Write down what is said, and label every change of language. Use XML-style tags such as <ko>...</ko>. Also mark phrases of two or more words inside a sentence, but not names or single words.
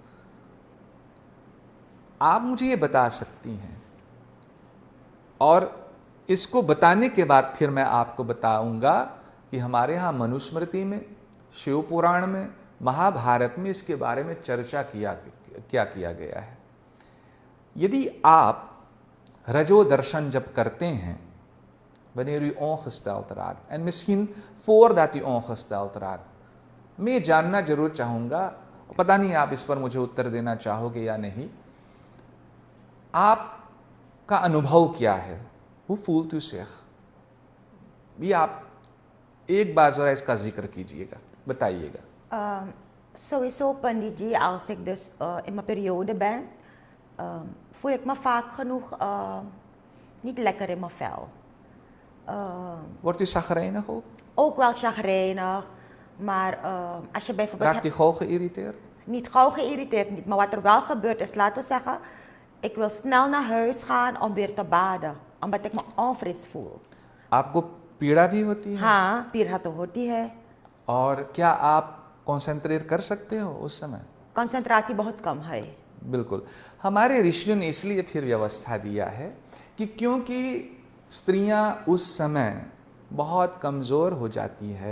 <hi>आप मुझे ये बता सकती हैं, और इसको बताने के बाद फिर मैं आपको बताऊंगा कि हमारे यहाँ मनुस्मृति में, शिव पुराण में, महाभारत में इसके बारे में चर्चा क्या किया गया है। यदि आप रजो दर्शन जब करते हैं,</hi> <nl>wanneer u ongesteld raakt, en misschien voordat u ongesteld raakt,</nl> <hi>मैं ये जानना जरूर चाहूँगा, पता नहीं आप इस पर मुझे उत्तर देना चाहोगे या नहीं, आपका अनुभव क्या है?</hi> <nl>Hoe voelt u zich?</nl> <hi>ये आप एक बार जरा इसका जिक्र कीजिएगा, बताइएगा।</hi> <nl>Sowieso, Pandit Ji, als ik dus in mijn periode ben, voel ik me vaak genoeg niet lekker in mijn vel. Wordt u chagrijnig ook? Ook wel chagrijnig, maar als je bijvoorbeeld... Raakt u gauw geïrriteerd? Niet gauw geïrriteerd, niet. Maar wat er wel gebeurt is, laten we zeggen, ik wil snel naar huis gaan om weer te baden. Omdat ik me onfris voel.</nl> <hi>आपको पीड़ा भी होती है? हाँ, पीड़ा तो होती है. और क्या आप कंसंट्रेट कर सकते हो उस समय? कंसंट्रेशन बहुत कम है. बिल्कुल। हमारे ऋषियों ने इसलिए फिर व्यवस्था दिया है कि क्योंकि स्त्रियां उस समय बहुत कमज़ोर हो जाती है,</hi>